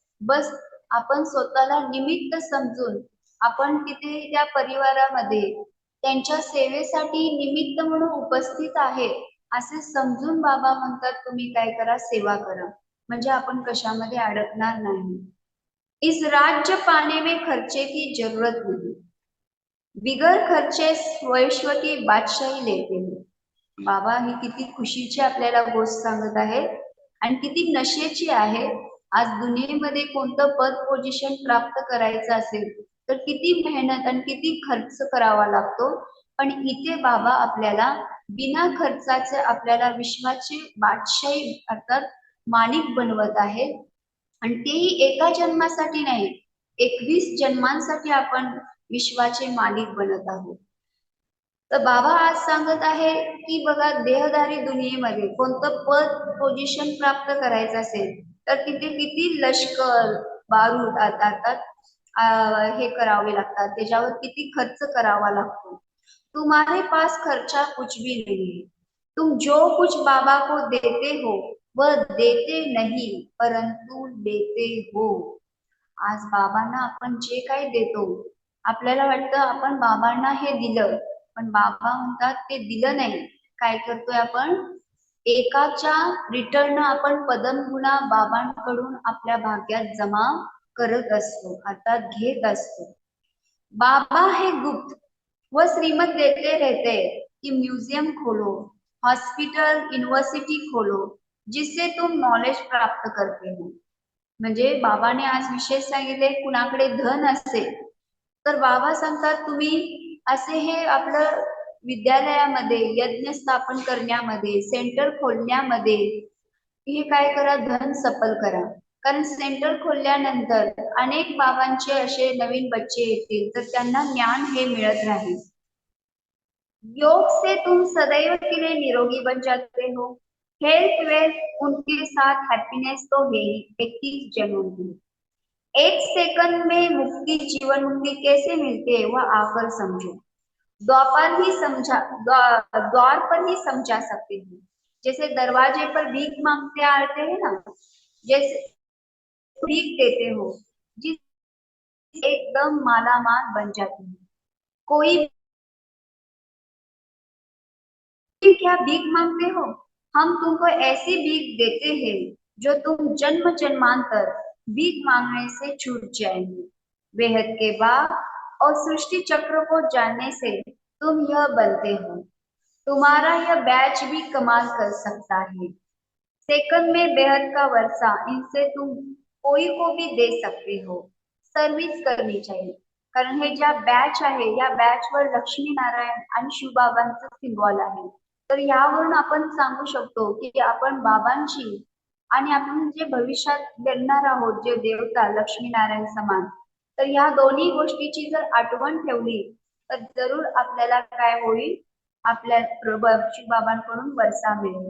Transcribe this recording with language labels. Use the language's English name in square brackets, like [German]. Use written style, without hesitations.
[Marathi] बस आपण स्वतःला निमित्त समजून आपण तिथे त्या परिवारामध्ये त्यांच्या सेवेसाठी निमित्त म्हणून उपस्थित आहे असे समजून बाबा म्हणतात तुम्ही काय करा, सेवा करा, म्हणजे आपण कशामध्ये अडकणार नाही. [Hindi] इस राज्य पाने में खर्चे की जरूरत नहीं, बिगर खर्चे वैश्व की बादशाही लेते हैं. [Marathi] बाबा ही किती खुशीची आपल्याला गोष्ट सांगत आहे आणि किती नशेची आहे. आज दुनियेमध्ये कोणतं पद पोझिशन प्राप्त करायचं असेल तर किती मेहनत आणि किती खर्च करावा लागतो. पण इथे बाबा आपल्याला बिना खर्चाचे आपल्याला विश्वाचे बादशाही अर्थात मालिक बनवत आहे. आणि तेही एका जन्मासाठी नाही, 21 जन्मांसाठी आपण विश्वाचे मालिक बनत आहोत. तर बाबा आज सांगत आहे की बघा, देहधारी दुनियेमध्ये कोणतं पद पोझिशन प्राप्त करायचं असेल तर तिथे किती लष्कर बारूद अर्थात हे करावे लागतात, त्याच्यावर किती खर्च करावा लागतो. [Hindi] तुम्हारे पास खर्चा कुछ भी नहीं है, तुम जो कुछ बाबा को देते हो वह देते नहीं परंतु लेते हो. [Marathi] आज बाबांना आपण जे काही देतो, आपल्याला वाटतं आपण बाबांना हे दिलं, पण बाबा म्हणतात ते दिलं नाही. काय करतोय आपण, एकाच्या रिटर्न आपण पदमगुणा बाबांकडून आपल्या भाग्यात जमा करत असतो, अर्थात घेत असतो. [Hindi] बाबा है गुप्त, वह श्रीमत देते रहते हैं कि म्यूजियम खोलो, हॉस्पिटल, युनिव्हर्सिटी खोलो, जिससे तुम नॉलेज प्राप्त करते हो. [Marathi] म्हणजे बाबाने आज विशेष सांगितले, कुणाकडे धन असेल तर बाबा सांगतात तुम्ही असे हे आपलं विद्यालयामध्ये यज्ञ स्थापन करण्यामध्ये, सेंटर खोलण्यामध्ये हे काय करा, धन सफल करा. कारण सेंटर खोलल्यानंतर अनेक बाबांचे असे नवीन बच्चे येतील तर त्यांना ज्ञान हे मिळत राहील. [Hindi] योग से तुम सदैव के लिए निरोगी बन जाते हो. हेल्थ वेल्थ उनके साथ हैप्पीनेस तो है ही 21 जन्मों की. एक सेकंड में मुक्ति, जीवन मुक्ति कैसे मिलती है वह आकर समझो. द्वार ही समझा, द्वार पर ही समझा सकते हो. जैसे दरवाजे पर भीख मांगते आते हैं ना, जैसे भीख देते हो, जिस एकदम मालामाल बन जाती है. कोई क्या भीख मांगते हो, हम तुमको ऐसी भीख देते हैं जो तुम जन्म जन्मांतर भीख मांगने से छूट जाएंगे. बेहद के बाद और सृष्टि चक्र को जानने से तुम यह बनते हो. तुम्हारा यह बैच भी कमाल कर सकता है. सेकंड में बेहद का वर्षा, इनसे तुम कोई को भी दे सकते हो. सर्व्हिस करनी चाहिए. [Marathi] कारण हे ज्या बॅच आहे या बॅचवर लक्ष्मी नारायण आणि शिवबाबांचं सिम्बॉल आहे. तर यावरून आपण सांगू शकतो की आपण बाबांची आणि आपण जे भविष्यात देणार आहोत जे देवता लक्ष्मीनारायण समान, तर या दोन्ही गोष्टीची जर आठवण ठेवली तर जरूर आपल्याला काय होईल, आपल्या शिवबाबांकडून वर्षा मिळेल.